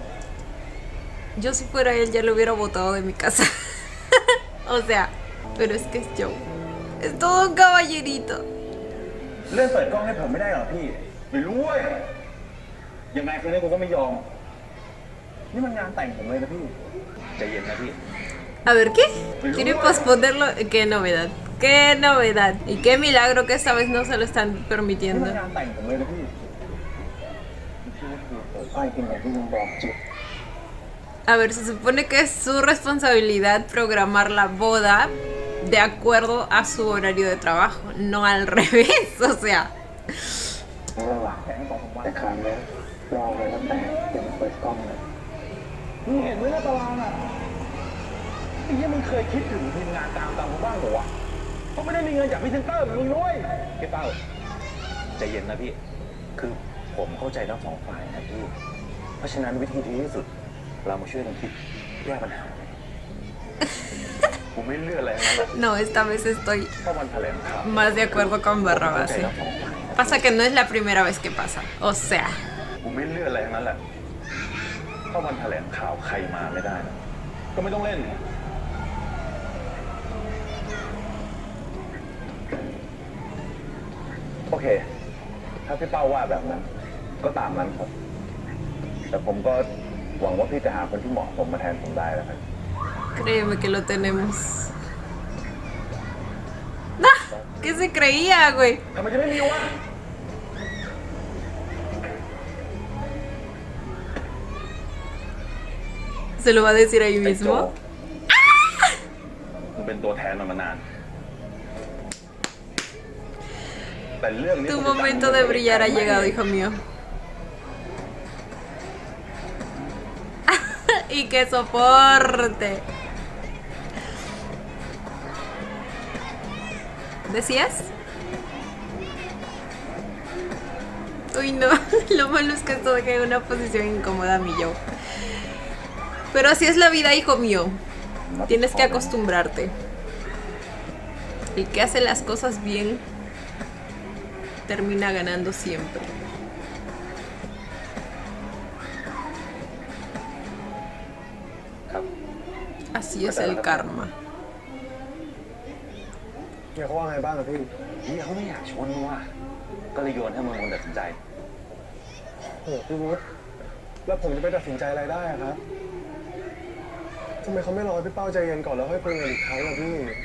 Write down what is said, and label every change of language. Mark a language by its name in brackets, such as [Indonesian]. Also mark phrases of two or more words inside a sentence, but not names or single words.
[Spanish] Yo si fuera él ya lo hubiera botado de mi casa. O sea, pero es que es Joe. Es todo un caballerito. [Thai] เลื่อนเปิดกล้องให้ผมไม่ได้เหรอพี่ไม่รู้เว้ยยังไงคืนนี้กูก็ไม่ยอมนี่มันงานแต่งผมเลยนะพี่ใจเย็นนะพี่ [Spanish] A ver, ¿qué? ¿Quiere posponerlo? ¿Qué novedad? ¡Qué novedad! Y qué milagro que esta vez no se lo están [Thai] นี่ [Spanish] permitiendo. [Thai] มันงานแต่งผมเลยนะพี่ไอ้กินอย่างที่มึงบอกจิ [Spanish] A ver, se supone que es su responsabilidad programar la boda de acuerdo a su horario de trabajo, no al revés, o sea. [Thai] เรื่องหลักแผนของผมแต่ครั้งนี้รอเลยตั้งแต่ยังไม่เปิดกล้องเลยมึงเห็นไหมนะตารางอ่ะไอ้ยังมึงเคยคิดถึงทีมงานตามกูบ้างเหรอวะเขาไม่ได้มีเงินจากพรีเซนเตอร์มึงด้วยพี่เป้าใจเย็นนะพี่คือผมเข้าใจทั้งสองฝ่ายนะพี่เพราะฉะนั้นวิธีที่ดีที่สุดเรามาช่วยกันคิดแก้ปัญหาผมไม่เลือกอะไรทั้งนั้นแหละ [Spanish] No, esta vez estoy [Thai] เพราะวันแถลงข่าว [Spanish] más de acuerdo con [Thai] เข้าใจ [Spanish] Barrabás. [Thai] ทั้งสองฝ่าย [Spanish] Pasa que no es la primera vez que pasa. O sea, [Thai] ผมไม่เลือกอะไรทั้งนั้นแหละถ้าวันแถลงข่าวใครมาไม่ได้นะก็ไม่ต้องเล่นโอเคถ้าพี่เป้าว่าแบบนั้นก็ตามนั้นครับแต่ผมก็หวังว่าพี่จะหาคนที่เหมาะสมมาแทนผมได้แล้วกัน [Spanish] créeme que lo tenemos. ¡Ah! ¿Qué se creía, güey? [Thai] ทำไมจะไม่มีวะ [Spanish] ¿Se lo va a decir ahí [Thai] ไอ้โจ [Spanish] mismo? [Thai] มึงเป็นตัวแทนมานานแต่เรื่องนี้ [Spanish] Tu momento de brillar ha llegado, hijo mío. Y que soporte. ¿Decías? Ay, no. Lo malo es que esto deja en una posición incómoda a mi yo. Pero así es la vida, hijo mío. Tienes que acostumbrarte. El que hace las cosas bien termina ganando siempre. Así es el karma. [Thai] เฮียเขาว่าไงบ้างอะพี่ เฮียเขาไม่อยากชนว่ะก็เลยโยนให้มึงคนตัดสินใจ โอ้โหพี่วุฒิแล้วผมจะไปตัดสินใจอะไรได้อะครับทำไมเขาไม่รอให้พี่เป้าใจเย็นก่อนแล้วค่อยคุยกันอีกครั้งอะพี่